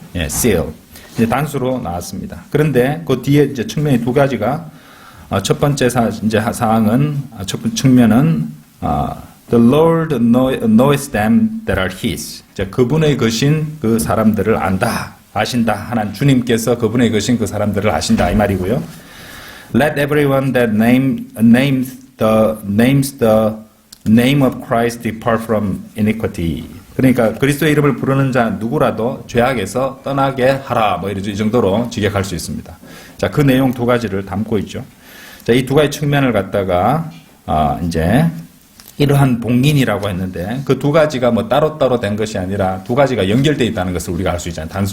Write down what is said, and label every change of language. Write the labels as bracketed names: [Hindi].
[Korean] 예, seal 이제 단수로 나왔습니다. 그런데 그 뒤에 이제 측면이 두 가지가 첫 번째 사항은 첫 번째 측면은 [English] The Lord knows them that are His. [Korean] 그분의 것인 그 사람들을 안다, 아신다. 하나님 주님께서 그분의 것인 그 사람들을 아신다 이 말이고요. [English] Let everyone that names the name of Christ depart from iniquity. [Korean] 그러니까 그리스도의 이름을 부르는 자 누구라도 죄악에서 떠나게 하라. 이 정도로 직역할 수 있습니다. 자, 그 내용 두 가지를 담고 있죠. 자, 이 두 가지 측면을 갖다가 이제 이러한 봉인이라고 했는데 그 두 가지가 따로따로 된 것이 아니라 두 가지가 연결되어 있다는 것을 우리가 알 수 있잖아요.